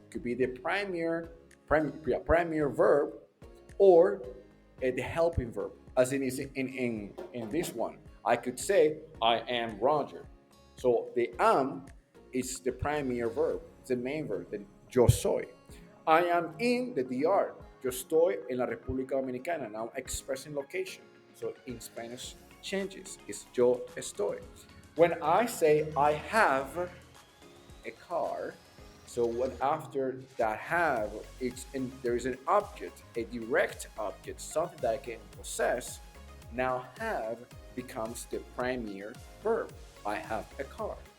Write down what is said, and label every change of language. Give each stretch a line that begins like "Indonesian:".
English: Could be the primary verb or the helping verb, as it is in this one. I could say, I am Roger. So the am is the primary verb, it's the main verb, the
Spanish: yo soy.
English: I am in the DR.
Spanish: Yo estoy en la República Dominicana.
English: Now expressing location. So in Spanish changes. It's
Spanish: yo estoy.
English: When I say I have a car, so when after that have, there is an object, a direct object, something that I can possess. Now have becomes the primary verb. I have a car.